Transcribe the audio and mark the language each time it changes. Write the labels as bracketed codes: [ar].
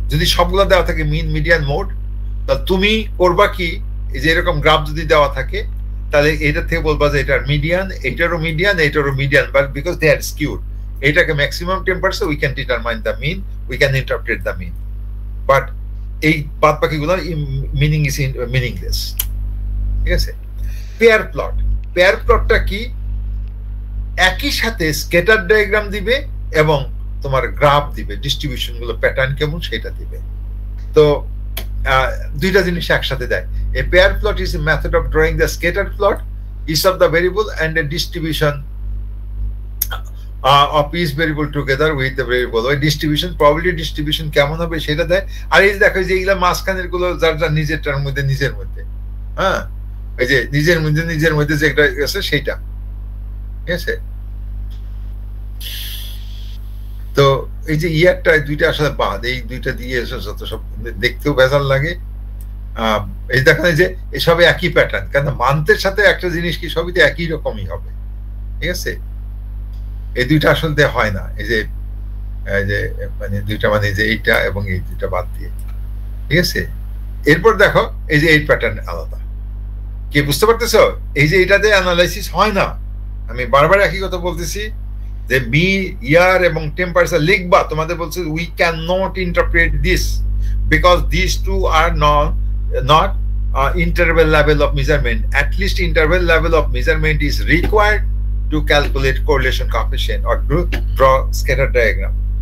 [bn] যদি সবগুলো দেওয়া থাকে মিন মিডিয়ান মোড, তাহলে তুমি করবা কি, এই যে এরকম গ্রাফ যদি দেওয়া থাকে তাহলে এটা থেকে বলবা যে এটার মিডিয়ান, এটারও মিডিয়ান, এটারও median, [en] but because they are skewed, [bn] এটাকে maximum temperature [en] we can determine the mean, [bn] we can interpret the mean, but এই বাদ বাকিগুলো [en] meaning is meaningless, [bn] ঠিক আছে? পেয়ার প্লট, পেয়ার প্লটটা কি? একই সাথে স্ক্যাটার ডায়াগ্রাম দিবে এবং তোমার গ্রাফ দিবে, ডিস্ট্রিবিউশন গুলো প্যাটার্ন কেমন সেটা দিবে। তো দুইটা জিনিস একসাথে দেয়। [en] A pair plot is a method of drawing the scattered plot, each of the variable and a distribution of each variable together with the variable. [bn] ওই ডিস্ট্রিবিউশন, প্রবাবিলিটি ডিস্ট্রিবিউশন কেমন হবে সেটা দেয়। আর এই দেখো যে এইগুলা মাঝখানের গুলো যার যার নিজেরটার মধ্যে নিজের মধ্যে, হ্যাঁ, এই যে নিজের মধ্যে যে একটা আছে সেইটা, ঠিক আছে? তো এই যে ইয়ারটা দুইটা আসলে বাদ, এই দুইটা দিয়ে যত সব দেখতেও ভেজাল লাগে। এই দেখেন যে এসবে একই প্যাটার্ন, কারণ মান্থের সাথে একটা জিনিস কি সবই তো একই রকমই হবে, ঠিক আছে? এই দুইটা আসলে হয় না, এই যে মানে দুইটা মানে যে এইটা এবং এই দুইটা বাদ দিয়ে, ঠিক আছে? এরপর দেখো এই যে এই প্যাটার্ন আলাদা, কি বুঝতে পারতেছো? এই যে এটাতে অ্যানালাইসিস হয় না, আমি বারবার একই কথা বলতেছি যে মি ইয়ার এবং টেম্পারেচার লিখবা, তোমাদের বলছে [en] We can not interpret this because this two are not interval level of measurement. At least interval level of measurement is required to calculate correlation coefficient or to draw scatter diagram.